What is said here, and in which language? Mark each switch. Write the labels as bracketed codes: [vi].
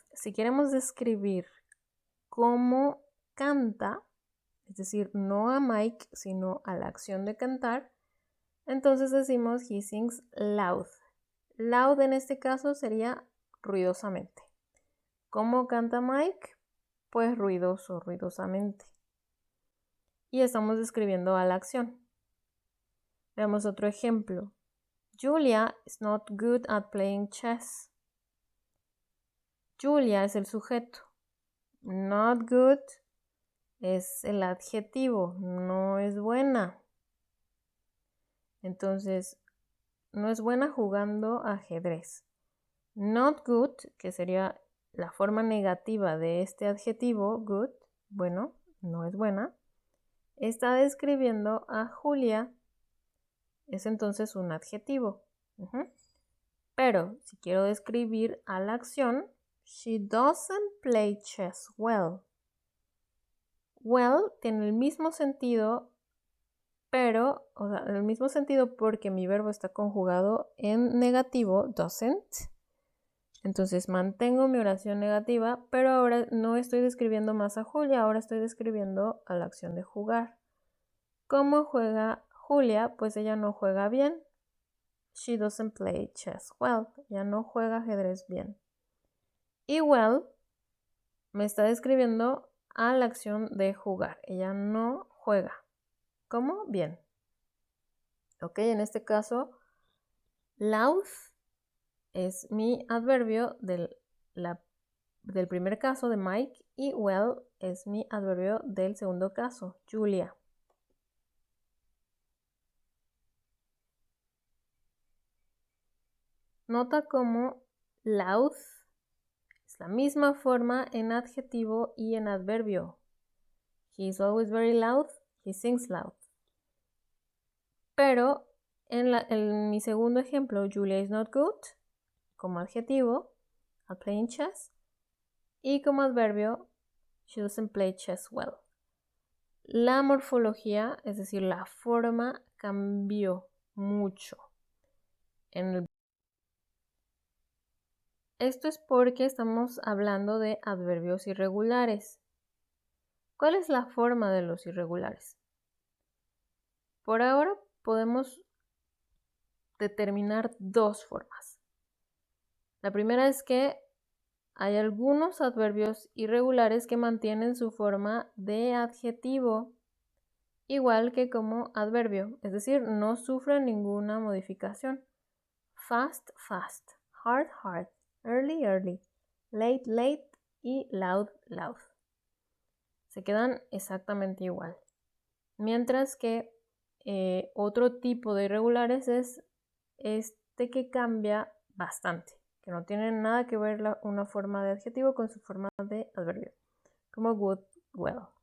[es] Si queremos describir cómo canta, es decir, no a Mike, sino a la acción de cantar, entonces decimos [en] he sings loud. [es] Loud en este caso sería ruidosamente. ¿Cómo canta Mike? Pues ruidoso, ruidosamente. Y estamos describiendo a la acción. Veamos otro ejemplo. [en] Julia is not good at playing chess. [es] Julia es el sujeto. [en] Not good [es] es el adjetivo, no es buena. Entonces, no es buena jugando ajedrez. Not good, que sería la forma negativa de este adjetivo, good, bueno, no es buena, está describiendo a Julia, es entonces un adjetivo. Pero si quiero describir a la acción, [en] she doesn't play chess well. [es] Well tiene el mismo sentido, pero, o sea, el mismo sentido porque mi verbo está conjugado en negativo, doesn't. Entonces mantengo mi oración negativa, pero ahora no estoy describiendo más a Julia, ahora estoy describiendo a la acción de jugar. ¿Cómo juega Julia? Pues ella no juega bien. [en] She doesn't play chess well. [es] Ella no juega ajedrez bien. Y well me está describiendo a la acción de jugar. Ella no juega. ¿Cómo? Bien. Ok, en este caso, loud es mi adverbio del primer caso de Mike y well es mi adverbio del segundo caso, Julia. Nota cómo loud es la misma forma en adjetivo y en adverbio. [en] He is always very loud, he sings loud. [es] Pero en mi segundo ejemplo, [en] Julia is not good, [es] como adjetivo, [en] at playing chess, [es] y como adverbio, [en] she doesn't play chess well. [es] La morfología, es decir, la forma, cambió mucho. Esto es porque estamos hablando de adverbios irregulares. ¿Cuál es la forma de los irregulares? Por ahora podemos determinar dos formas. La primera es que hay algunos adverbios irregulares que mantienen su forma de adjetivo, igual que como adverbio, es decir, no sufren ninguna modificación. [en] Fast, fast, hard, hard, early, early, late, late y loud, loud. [es] Se quedan exactamente igual. Mientras que otro tipo de irregulares es este que cambia bastante, que no tiene nada que ver una forma de adjetivo con su forma de adverbio, como good, well.